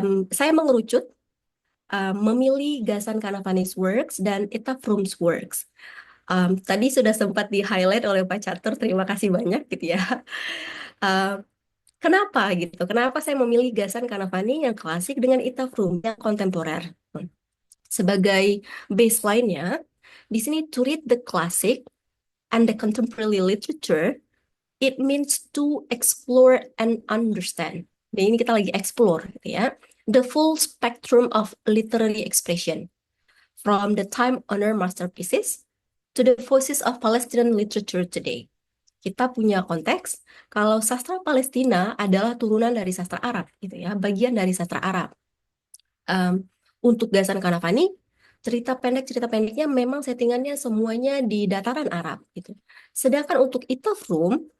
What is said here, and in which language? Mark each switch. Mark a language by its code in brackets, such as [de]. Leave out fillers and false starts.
[id] Saya mengerucut, memilih Ghassan Kanafani's works dan Ita Frum's works. Tadi sudah sempat di-highlight oleh Pak Catur, terima kasih banyak gitu ya. Um, Kenapa gitu? Kenapa saya memilih Ghassan Kanafani yang klasik dengan Ita Frum yang kontemporer? Sebagai baseline-nya, di sini [en] to read the classic and the contemporary literature, it means to explore and understand. [id] Dan ini kita lagi explore, gitu ya. [en] The full spectrum of literary expression, from the time-honored masterpieces to the voices of Palestinian literature today. [id] Kita punya konteks kalau sastra Palestina adalah turunan dari sastra Arab, gitu ya, bagian dari sastra Arab. Untuk Ghassan Kanafani, cerita pendeknya memang settingannya semuanya di dataran Arab, gitu. Sedangkan untuk Ita Frum,